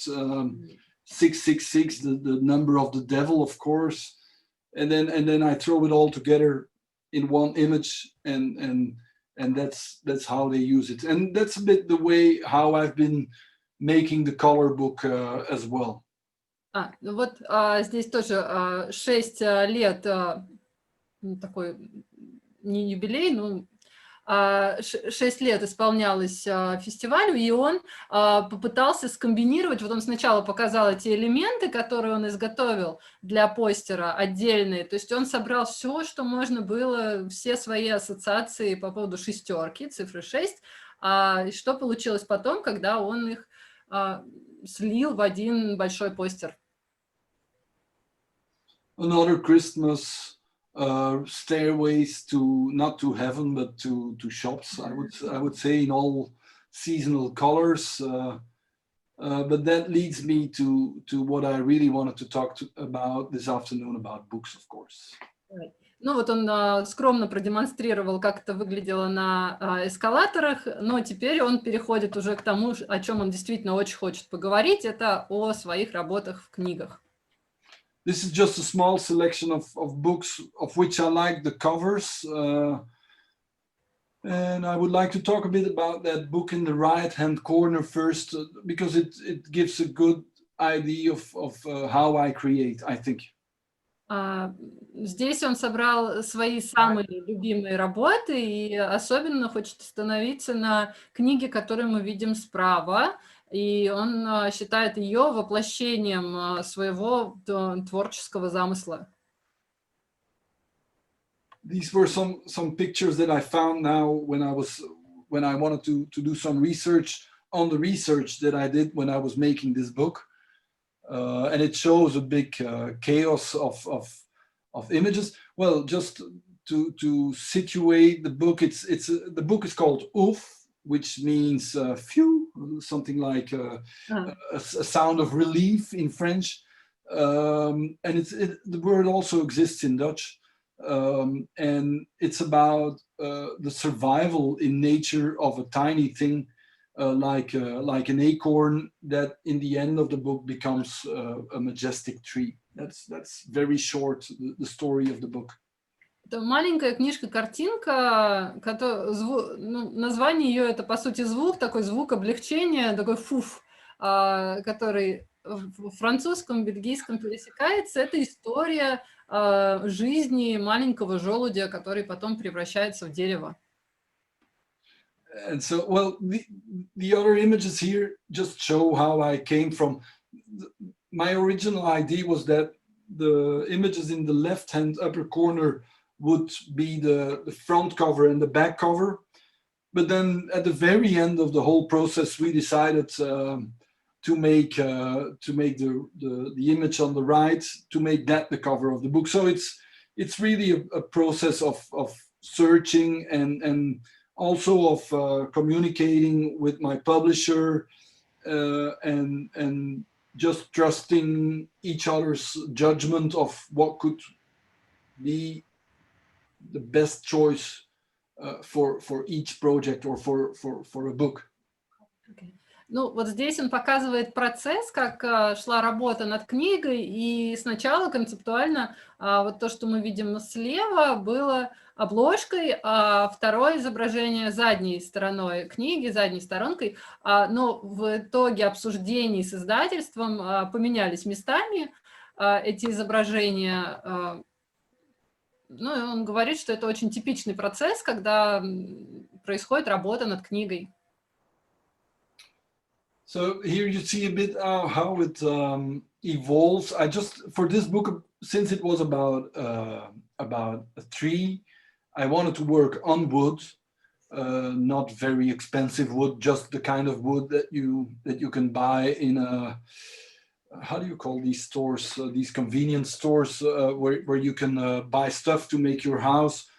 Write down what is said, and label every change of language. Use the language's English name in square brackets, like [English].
[English] 666, the number of the devil, of course. And then I throw it all together in one image, and that's how they use it. And that's a bit the way how I've been making the color book as well. [Russian] Ну вот здесь тоже 6 лет, такой не юбилей, но 6 лет исполнялось фестивалю, и он попытался скомбинировать, вот он сначала показал эти элементы, которые он изготовил для постера отдельные, то есть он собрал все, что можно было, все свои ассоциации по поводу шестерки, цифры 6, и что получилось потом, когда он их слил в один большой постер. [English] Another Christmas, stairways to not to heaven but to shops. I would say in all seasonal colors. But that leads me to what I really wanted to talk about this afternoon, about books, of course. [Russian] Ну вот он скромно продемонстрировал, как это выглядело на эскалаторах, но теперь он переходит уже к тому, о чем он действительно очень хочет поговорить, это о своих работах в книгах. [English] This is just a small selection of books of which I like the covers. And I would like to talk a bit about that book in the right-hand corner first, because it gives a good idea of how I create, I think. [Russian] Здесь он собрал свои самые любимые работы и особенно хочет остановиться на книге, которую мы видим справа. И он считает ее воплощением своего творческого замысла. [English] These were some pictures that I found now when I wanted to do some research on the research that I did when I was making this book, and it shows a big chaos of images. Well, just to situate the book, the book is called Ouf, which means phew, something like a sound of relief in French, and the word also exists in Dutch. And it's about the survival in nature of a tiny thing, like an acorn that in the end of the book becomes a majestic tree. That's very short, the story of the book. [Russian] Это маленькая книжка-картинка, название ее это по сути звук, такой звук облегчения, такой фуф, который в французском, бельгийском пересекается. Это история жизни маленького желудя, который потом превращается в дерево. [English] And so, well, the other images here just show how I came from. My original idea was that the images in the left-hand upper corner would be the front cover and the back cover. But then at the very end of the whole process, we decided to make the image on the right, to make that the cover of the book. So it's really a process of searching and also of communicating with my publisher and just trusting each other's judgment of what could be the best choice for each project or for a book. Okay. [Russian] Ну, вот здесь он показывает процесс, как шла работа над книгой, и сначала концептуально вот то, что мы видим слева, было обложкой, а второе изображение задней стороной книги, задней сторонкой, но в итоге обсуждений с издательством поменялись местами эти изображения. Ну, и он говорит, что это очень типичный процесс, когда происходит работа над книгой. [English] So here you see a bit how it evolves. I just, for this book, since it was about a tree, I wanted to work on wood, not very expensive wood, just the kind of wood that you can buy in a, how do you call these stores, these convenience stores where you can buy stuff to make your house.